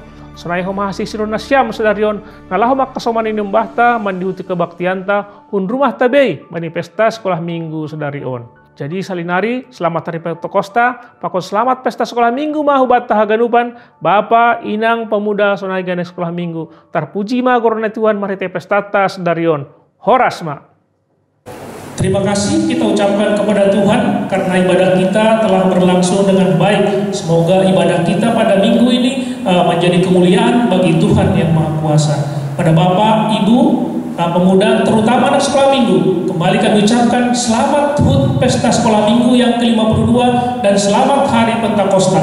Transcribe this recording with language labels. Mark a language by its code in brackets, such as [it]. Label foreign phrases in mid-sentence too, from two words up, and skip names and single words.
[bts] Senai homa hasil siron Nasiam sedarion ngalah homa kasoman ini bahta mandihuti kebaktianta rumah tabei bani [id] pesta sekolah minggu [bts] sedarion. Jadi salinari [id] selamat hari Pentekosta, [bts] pakon [id] selamat pesta sekolah minggu [bts] mah hubat tahaganupan, Bapak, Inang, pemuda sonai gane sekolah minggu. Terpuji mah korona Tuhan marite pestata sedarion. Horas mah. [id] Terima kasih kita ucapkan kepada Tuhan karena ibadah kita telah berlangsung dengan baik. Semoga ibadah kita pada minggu ini menjadi kemuliaan bagi Tuhan yang Maha Kuasa. Pada Bapak, Ibu, pemuda, terutama anak sekolah minggu, kembali kami ucapkan selamat HUT Pesta Sekolah Minggu yang ke-52 dan selamat Hari Pentakosta.